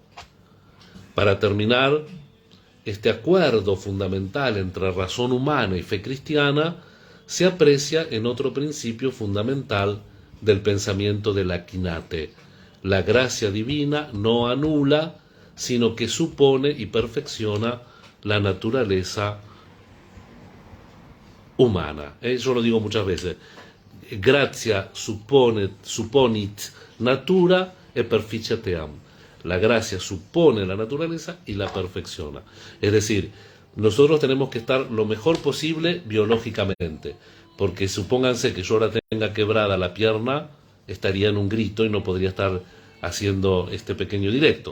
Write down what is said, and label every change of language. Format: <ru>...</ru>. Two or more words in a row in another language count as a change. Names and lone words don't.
<es>Para terminar, este acuerdo fundamental entre razón humana y fe cristiana se aprecia en otro principio fundamental del pensamiento de la Quinate. La gracia divina no anula, sino que supone y perfecciona la naturaleza humana. Yo lo digo muchas veces.</es> <la>Gratia supponit natura e perficiat eam.</la> <es>La gracia supone la naturaleza y la perfecciona. Es decir, nosotros tenemos que estar lo mejor posible biológicamente, porque supónganse que yo ahora tenga quebrada la pierna, estaría en un grito y no podría estar haciendo este pequeño directo.</es>